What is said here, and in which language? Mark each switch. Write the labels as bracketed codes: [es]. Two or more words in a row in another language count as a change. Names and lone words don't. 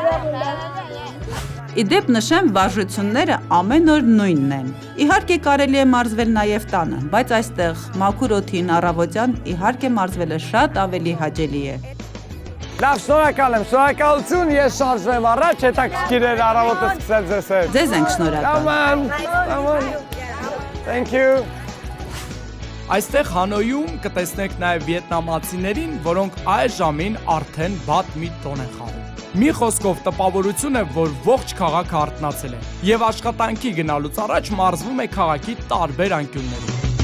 [hy] Իդեպ նշեմ, վարժությունները ամեն օր նույնն են։ Իհարկե կարելի է մարզվել նաև տանը, բայց այստեղ մաքուր օդին առավոտյան իհարկե մարզվելը շատ ավելի հաճելի է։ Լավ, շնորհակալ եմ, շնորհակալություն, ես շարժվեմ առաջ, հետաքրքիր էր առավոտը սկսել ձեզ հետ։ Ձեզ ենք շնորհակալ։ [en] Aman. Thank you. [hy] Այստեղ Հանոյում կտեսնեք նաև վիետնամացիներին, որոնք այս ժամին արդեն բատ մի տոն են խաղում։ Մի խոսքով տպավորություն է, որ ողջ քաղաքը արթնացել է եւ աշխատանքի գնալուց առաջ մարզվում է քաղաքի տարբեր անկյուններում։